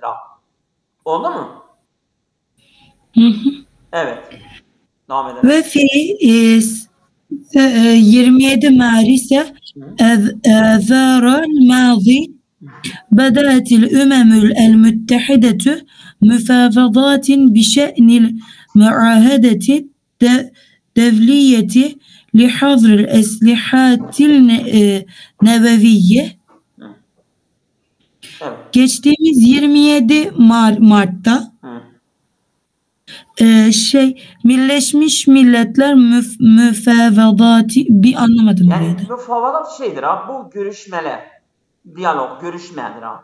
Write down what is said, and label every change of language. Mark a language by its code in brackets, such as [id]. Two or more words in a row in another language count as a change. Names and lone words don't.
[tr] Oldu mu? Evet. Devam edelim. [ar] وفي 27 مارس آذار الماضي بدأت الأمم المتحدة مفاوضات بشأن المعاهدة الدولية لحظر الأسلحة النووية. [tr] Geçtiğimiz 27 Mart'ta Birleşmiş Milletler müfevadatı bir anlamadım. Yani müfevadat şeydir abi bu görüşmeler. Diyalog, görüşmedir abi.